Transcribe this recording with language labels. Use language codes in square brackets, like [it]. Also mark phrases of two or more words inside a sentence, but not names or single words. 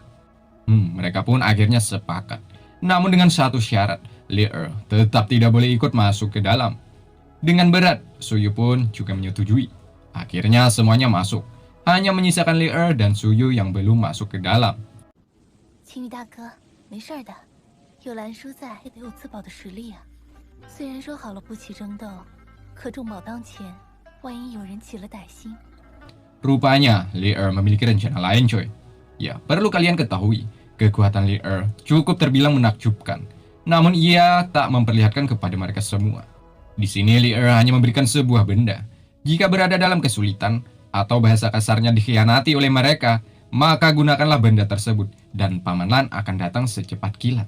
[id] Mereka pun akhirnya sepakat. Namun dengan satu syarat, Li Er tetap tidak boleh ikut masuk ke dalam. Dengan berat, Suyu pun juga menyetujui. Akhirnya semuanya masuk. Hanya menyisakan Li Er dan Suyu yang belum masuk ke dalam. [zh] 有蓝叔在，也得有自保的实力啊。虽然说好了不起争斗，可重宝当前，万一有人起了歹心。 [id] Rupanya, Li Er memiliki rencana lain coy. Ya, perlu kalian ketahui, kekuatan Li Er cukup terbilang menakjubkan. Namun ia tak memperlihatkan kepada mereka semua. Di sini Li Er hanya memberikan sebuah benda. Jika berada dalam kesulitan, atau bahasa kasarnya dikhianati oleh mereka, maka gunakanlah benda tersebut, dan Paman Lan akan datang secepat kilat.